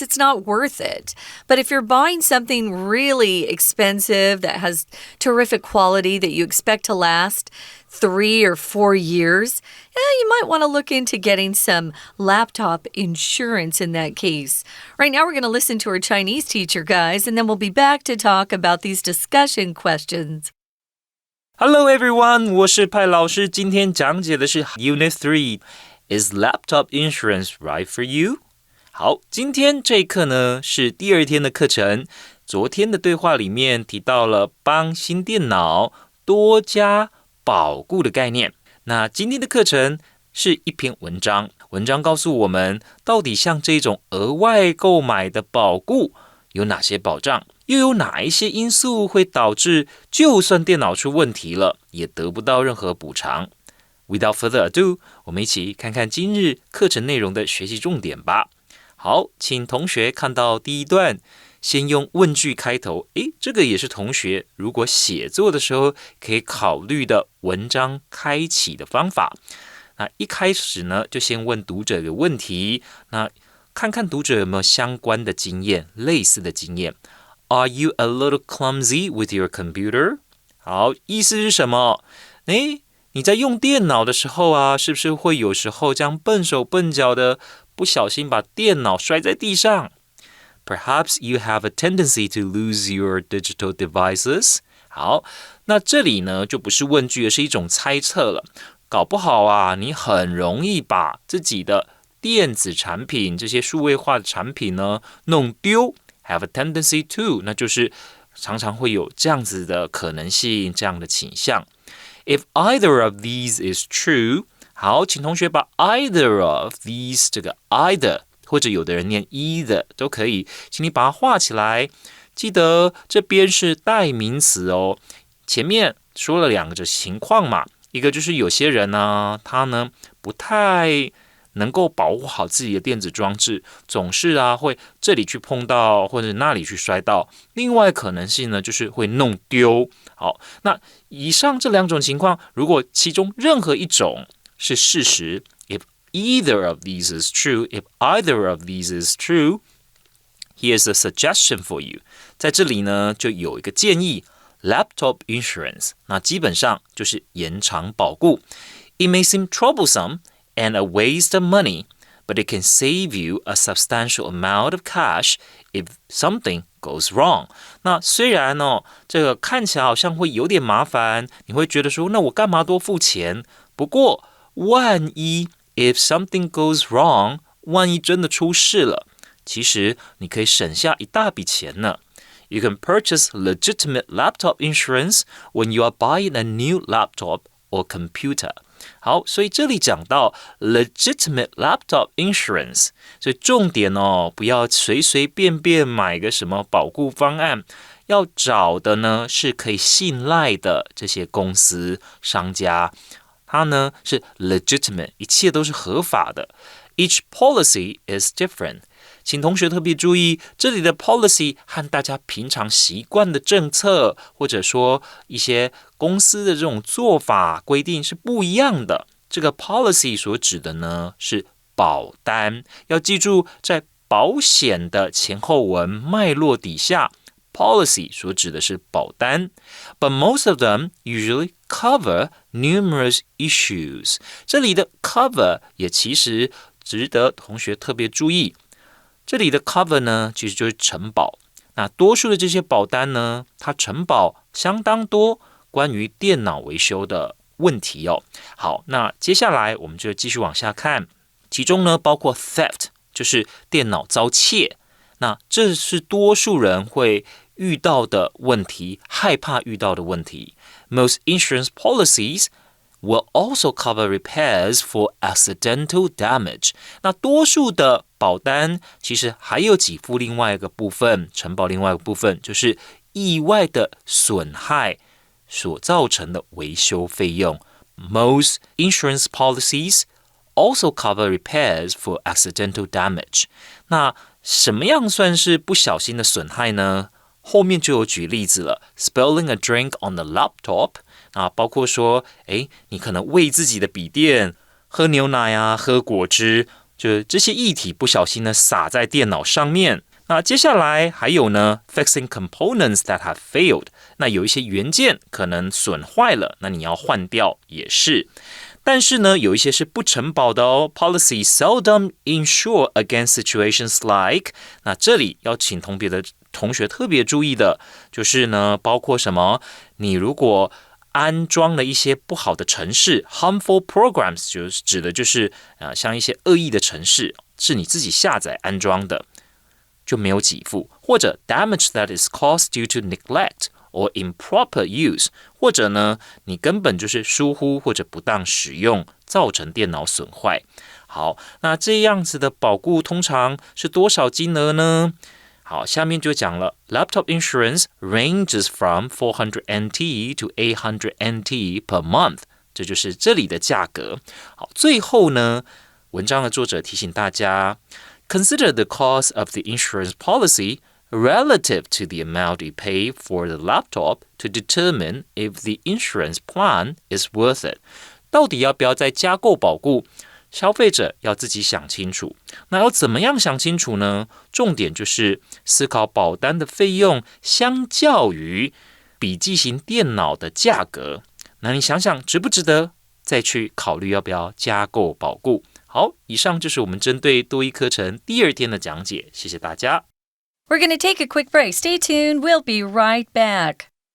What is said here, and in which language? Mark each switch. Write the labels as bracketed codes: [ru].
[en] It's not worth it. But if you're buying something really expensive that has terrific quality that you expect to last 3 or 4 years, you might want to look into getting some laptop insurance in that case. Right now, we're going to listen to our Chinese teacher, guys, and then we'll be back to talk about these discussion questions. Hello everyone, [zh] 我是派老师，今天讲解的是 Unit 3. [en] Is laptop insurance right for you? [zh] 好，今天这一课呢是第2天的课程。昨天的对话里面提到了帮新电脑多加保固的概念。那今天的课程是一篇文章，文章告诉我们到底像这种额外购买的保固有哪些保障，又有哪一些因素会导致就算电脑出问题了也得不到任何补偿。 [en] Without further ado, [zh] 我们一起看看今日课程内容的学习重点吧。好，请同学看到第一段，先用问句开头。这个也是同学如果写作的时候可以考虑的文章开启的方法。那一开始呢，就先问读者一个问题，那看看读者有没有相关的经验，类似的经验。 [en] Are you a little clumsy with your computer? [zh] 好，意思是什么？你在用电脑的时候啊，是不是会有时候这样笨手笨脚的，不小心把电脑摔在地上？ [en] Perhaps you have a tendency to lose your digital devices. [zh] 好，那这里呢就不是问句，而是一种猜测了。搞不好啊，你很容易把自己的电子产品这些数位化的产品呢弄丢 ， [en] have a tendency to， [zh] 那就是常常会有这样子的可能性，这样的倾向。 [en] If either of these is true， [zh] 好，请同学把 [en] either of these [zh] 这个 either 或者有的人念 either 都可以，请你把它画起来。记得这边是代名词哦，前面说了两个情况嘛，一个就是有些人呢，他呢不太能够保护好自己的电子装置，总是会这里去碰到或者那里去摔到。另外可能性呢，就是会弄丢。好，那以上这两种情况，如果其中任何一种是事实 [en] ，if either of these is true, if either of these is true.Here's a suggestion for you. [zh] 在这里呢，就有一个建议 ， [en] laptop insurance. [zh] 那基本上就是延长保固。 [en] It may seem troublesome and a waste of money, but it can save you a substantial amount of cash if something goes wrong. [zh] 那虽然这个看起来好像会有点麻烦，你会觉得说，那我干嘛多付钱？不过，万一 [en] if something goes wrong， [zh] 万一真的出事了。其实你可以省下一大笔钱呢。 [en] You can purchase legitimate laptop insurance when you are buying a new laptop or computer. [zh] 好，所以这里讲到 [en] legitimate laptop insurance， [zh] 所以重点不要随随便便买个什么保固方案，要找的呢是可以信赖的这些公司商家，它呢是 legitimate， 一切都是合法的。 [en] Each policy is different. [zh] 请同学特别注意，这里的 policy 和大家平常习惯的政策，或者说一些公司的这种做法规定是不一样的。这个 policy 所指的呢是保单，要记住在保险的前后文脉络底下 policy 所指的是保单。 [en] But most of them usually cover numerous issues. [zh] 这里的 cover 也其实值得同学特别注意。这里的 cover 呢，其实就是承保。那多数的这些保单呢，它承保相当多关于电脑维修的问题哦。好，那接下来我们就继续往下看，其中呢包括 theft， 就是电脑遭窃。那这是多数人会遇到的问题，害怕遇到的问题。 [en] Most insurance policies will also cover repairs for accidental damage. [zh] 那多数的保单其实还有给付另外一个部分，承保另外一个部分，就是意外的损害所造成的维修费用。 [en] Most insurance policies also cover repairs for accidental damage. [zh] 那什么样算是不小心的损害呢？后面就有举例子了 ， [en] spilling a drink on the laptop。 [zh] 包括说，你可能喂自己的笔电，喝牛奶啊，喝果汁，就这些液体不小心的洒在电脑上面。那接下来还有呢 ， [en] fixing components that have failed。 [zh] 那有一些元件可能损坏了，那你要换掉也是。但是呢，有一些是不承保的哦。 [en] Policies seldom insure against situations like。 [zh] 那这里要请同学特别注意的，就是呢，包括什么？你如果安装了一些不好的程式 [en] harmful programs， [zh] 指的就是像一些恶意的程式，是你自己下载安装的，就没有给付。或者 [en] damage that is caused due to neglect or improper use， [zh] 或者呢，你根本就是疏忽或者不当使用，造成电脑损坏。好，那这样子的保固通常是多少金额呢？好，下面就讲了 [en] ，Laptop insurance ranges from 400 NT to 800 NT per month， [zh] 这就是这里的价格。好，最后呢，文章的作者提醒大家 [en] ，Consider the cost of the insurance policy relative to the amount you pay for the laptop to determine if the insurance plan is worth it。 [zh] 到底要不要再加购保固？消费者要自己想清楚。那要怎么样想清楚呢？重点就是思考保单的费用相较于笔记型电脑的价格。那你想想值不值得再去考虑要不要加购保固？好，以上就是我们针对多益课程第2天的讲解，谢谢大家。 [en] We're going to take a quick break. Stay tuned. We'll be right back.